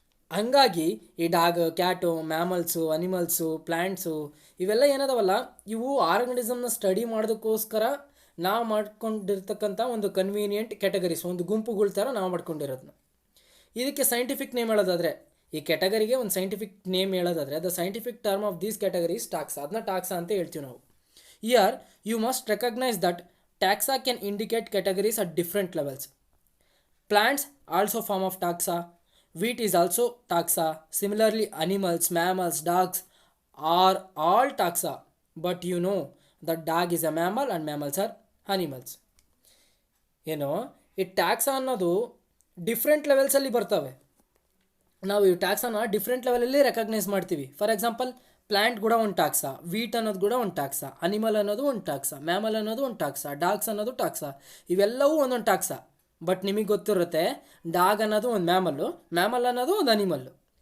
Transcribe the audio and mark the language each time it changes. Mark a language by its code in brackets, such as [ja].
[kn] ಹಂಗಾಗಿ ಈ dog, Kat, ಮ್ಯಾಮಲ್ಸು, animals, plants ಇವೆಲ್ಲ ಏನದವಲ್ಲ, ಇವು ಆರ್ಗನಿಸಮ್ನ ಸ್ಟಡಿ ಮಾಡೋದಕ್ಕೋಸ್ಕರ ನಾವು ಮಾಡ್ಕೊಂಡಿರ್ತಕ್ಕಂಥ ಒಂದು ಕನ್ವೀನಿಯೆಂಟ್ ಕ್ಯಾಟಗರೀಸ್, ಒಂದು ಗುಂಪುಗಳ ಥರ ನಾವು ಮಾಡ್ಕೊಂಡಿರೋದನ್ನ. ಇದಕ್ಕೆ ಸೈಂಟಿಫಿಕ್ ನೇಮ್ ಹೇಳೋದಾದರೆ, ಈ ಕ್ಯಾಟಗರಿಗೆ ಒಂದು ಸೈಂಟಿಫಿಕ್ ನೇಮ್ ಹೇಳೋದಾದರೆ, [en] the scientific term of these categories taxa, [kn] ಅದನ್ನ ಟಾಕ್ಸಾ ಅಂತ ಹೇಳ್ತೀವಿ ನಾವು. [en] Here you must recognise that Taxa can indicate categories at different levels. Plants also form of taxa. Wheat is also taxa. Similarly, animals, mammals, dogs are all taxa. But you know that dog is a mammal and mammals are animals. [kn] ಏನೋ ಈ tax ಅನ್ನೋದು different ಲೆವೆಲ್ಸಲ್ಲಿ ಬರ್ತವೆ. ನಾವು ಈ ಟ್ಯಾಕ್ಸನ್ನು different ಲೆವೆಲಲ್ಲಿ recognise ಮಾಡ್ತೀವಿ. For example, plant ಕೂಡ ಒಂದು ಟ್ಯಾಕ್ಸ, ವೀಟ್ ಅನ್ನೋದು ಕೂಡ ಒಂದು ಟ್ಯಾಕ್ಸ, ಅನಿಮಲ್ ಅನ್ನೋದು ಒಂದು ಟ್ಯಾಕ್ಸ, ಮ್ಯಾಮಲ್ ಅನ್ನೋದು ಒಂದು ಟ್ಯಾಕ್ಸ, ಡಾಗ್ಸ್ ಅನ್ನೋದು ಟ್ಯಾಕ್ಸ. ಇವೆಲ್ಲವೂ ಒಂದೊಂದು ಟ್ಯಾಕ್ಸ. ಬಟ್ ನಿಮಗೆ ಗೊತ್ತಿರುತ್ತೆ, ಡಾಗ್ ಅನ್ನೋದು ಒಂದು ಮ್ಯಾಮಲ್ಲು, ಮ್ಯಾಮಲ್ ಅನ್ನೋದು ಒಂದು ಅನಿಮಲ್ಲು.